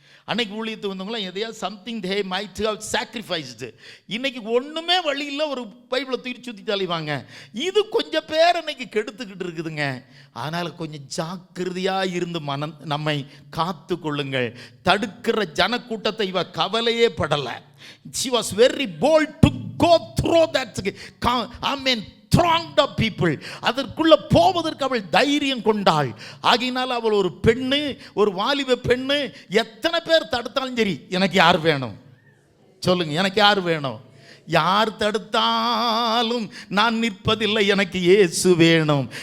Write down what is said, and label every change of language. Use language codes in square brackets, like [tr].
[ta] அன்னைக்கு ஊழியத்துக்கு வந்தவங்களாம் எதையா [en] Something they might have sacrificed. [ta] இன்னைக்கு ஒன்றுமே வழி இல்லை, ஒரு பைபிளை தூக்கி சுற்றி தள்ளிவாங்க. இது கொஞ்சம் பேர் அன்னைக்கு கெடுத்துக்கிட்டு இருக்குதுங்க. அதனால் கொஞ்சம் ஜாக்கிரதையாக இருந்து நம்மை காத்து கொள்ளுங்கள். தடுக்கிற ஜனக்கூட்டத்தை இவ கவலையே படலை. [en] She was very bold to go through that. Amen. Thronged of people. [ta] அதற்குள்ள போவதற்கு அவள் தைரியம் கொண்டாள். ஆகையினால் அவள் ஒரு பெண்ணு, ஒரு வாலிப பெண்ணு. எத்தனை பேர் தடுத்தாலும் சரி, எனக்கு யார் வேணும் சொல்லுங்க, எனக்கு யார் வேணும்? யார் தடுத்தாலும் நான் நிற்பதில்லை, எனக்கு இயேசு வேணும்.